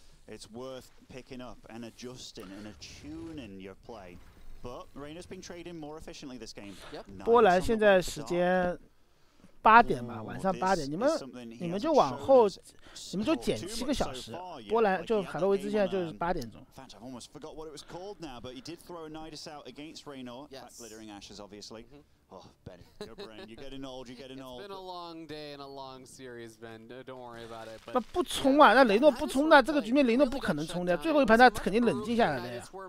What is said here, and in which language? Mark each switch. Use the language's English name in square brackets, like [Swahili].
[English] It's worth picking up and adjusting and attuning your play. But Reynor's been trading more efficiently this game. [Chinese] 波兰现在时间8点吧，晚上8点，你们就往后，你们就减7个小时。波兰就海洛维兹现在就是8点钟。 [English] In fact, I almost forgot what it was called now, but he did throw a Nidus out against Reynor. Yes. Glittering Ashes, obviously. Oh, Ben, your brain, you're getting old, you're getting old. It's been a long day and a long series, Ben. Don't worry about it. [Chinese] 那不冲啊，那雷诺不冲的，这个局面雷诺不可能冲的，最后一盘他肯定冷静下来的呀。